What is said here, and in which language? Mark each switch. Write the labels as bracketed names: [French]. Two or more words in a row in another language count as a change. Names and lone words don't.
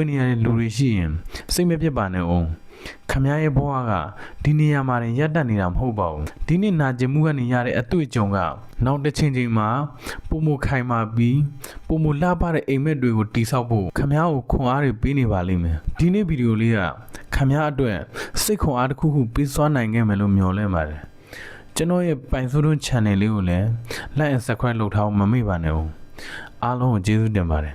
[Burmese] နေရတဲ့လူတွေရှိရင်စိတ်မဖြစ်ပါနဲ့အောင်ခမည်းရဲ့ဘဝကဒီနေရာမှာရပ်တန့်နေတာမဟုတ်ပါဘူးဒီနေ့နာကျင်မှုကနေရတဲ့အတွေ့အကြုံကနောက်တစ်ချိန်မှာပုံမခိုင်မာပြီးပုံမလှပတဲ့အိမ်မက်တွေကိုတိဆောက်ဖို့ခမည်းကိုခွန်အားတွေပေးနေပါလိမ့်မယ်ဒီနေ့ဗီဒီယိုလေးကခမည်းအတွက်စိတ်ခွန်အားတစ်ခုခုပေးစွမ်းနိုင်ခဲ့မယ်လို့မျှော်လင့်ပါတယ်ကျွန်တော်ရဲ့ပိုင်စိုးတွန်း channel လေးကိုလည်း [English] like and subscribe [Burmese] လုပ်ထားအောင်မမေ့ပါနဲ့ဦးအားလုံးကိုကျေးဇူးတင်ပါတယ်